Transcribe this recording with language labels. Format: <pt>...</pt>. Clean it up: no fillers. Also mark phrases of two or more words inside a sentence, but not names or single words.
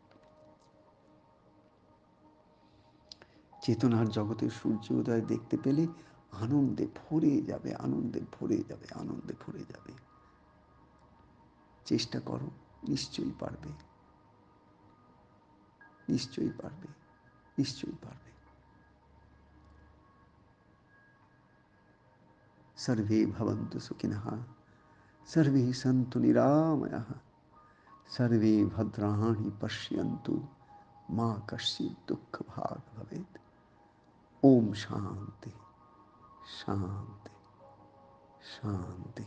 <bn>চেতনার জগতে সূর্য উদয় দেখতে পেলে আনন্দে ভরে যাবে, আনন্দে ভরে যাবে, আনন্দে ভরে যাবে। চেষ্টা করো, নিশ্চয়ই পারবে, নিশ্চয়ই পারবে, নিশ্চয়ই পারবে।</bn> <sa>सर्वे भवन्तु सुखिनः, सर्वे सन्तु निरामयाः, सर्वे भद्राणि पश्यन्तु, मा कश्चित् दुःखभाग् भवेत्। ओम शांति शांति शांति।</sa>